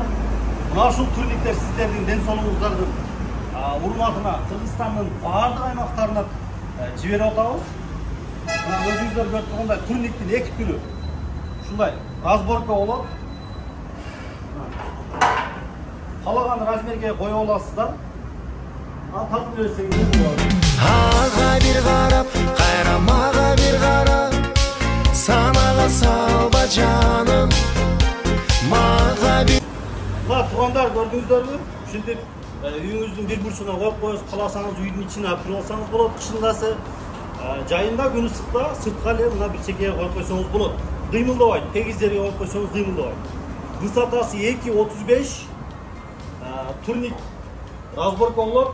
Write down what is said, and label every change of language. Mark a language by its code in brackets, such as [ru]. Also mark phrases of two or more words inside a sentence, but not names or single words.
[ky] Мына ушул турниктер сиздердин ден соолугуңуздардын урматына Кыргызстандын баардык аймактарына жиберип атабыз. Мына өзүңүздөр көрүп тургандай турниктин эки түрү. Ушундай разборка болот. Калаган размерге коюп аласыздар. Тартып берсеңиз болот. Ağa bir qarab, qayramağa bir qarab, sanağa salba canım, mağa bir... Mına tuğanlar gördüңүздөрбү? Ушинтип үйүңүздүн бир бурчуна коюп коесуз, кааласаңыз үйдүн ичине алып туруп алсаңыз болот. Кышындасы жайында күн ысыкта сыртка эле мына бир чекеге коюп койсоңуз болот. Дыймылдабайт, тегиз жерге коюп койсоңуз дыймылдабайт. Высотасы 2.35, турник разборка болот.